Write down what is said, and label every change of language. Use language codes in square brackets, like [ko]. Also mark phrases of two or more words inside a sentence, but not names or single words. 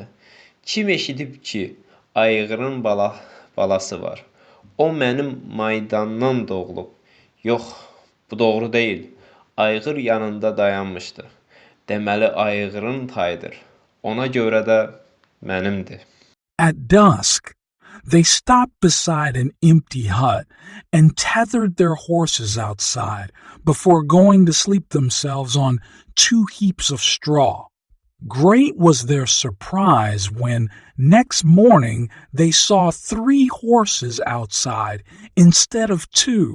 [az] Kim eşidib ki, ayğırın balası var. O mənim maydandan doğulub. Yox, bu doğru deyil. Ayğır yanında dayanmışdı. Deməli ayğırın tayıdır. Ona görə də mənimdir. [en] At dusk, they stopped beside an empty hut and tethered their horses outside before going to sleep themselves on 2 heaps of straw. Great was their surprise when, next morning, they saw 3 horses outside instead of 2.